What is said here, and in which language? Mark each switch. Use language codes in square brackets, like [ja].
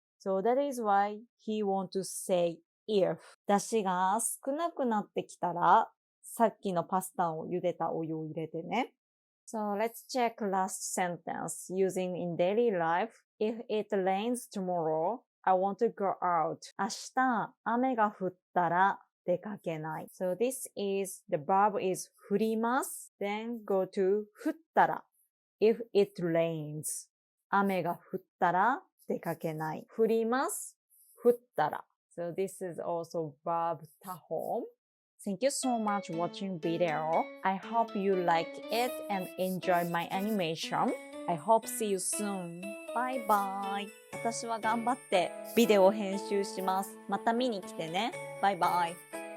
[en] So that is why he want to say if. [ja] 出汁が少なくなってきたら、さっきのパスタを茹でたお湯を入れてね。 [en] So let's check last sentence using in daily life. If it rains tomorrow, I want to go out. [ja] 明日雨が降ったら出かけない。 [en] So this is, the verb is 降ります。 Then go to 降ったら。 If it rains. [ja] 雨が降ったら出かけない。降ります。降ったら。 [en] So this is also verb 他本。 Thank you so much for watching video. I hope you like it and enjoy my animation. I hope see you soon. Bye bye. [ja] 私は頑張ってビデオ編集します。また見に来てね。バイバイ。